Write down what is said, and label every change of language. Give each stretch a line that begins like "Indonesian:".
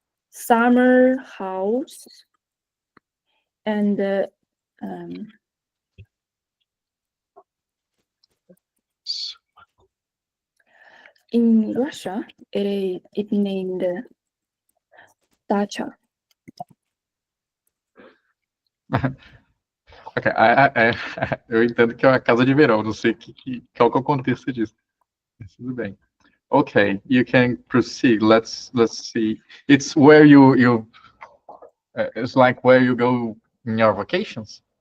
English: Summer house, and in Russia, it named dacha.
Portuguese: Ok, eu entendo que é uma casa de verão, não sei qual que é o contexto disso. Mas tudo bem.
English: Okay, you can proceed. Let's see. It's where you it's like where you go in your vacations.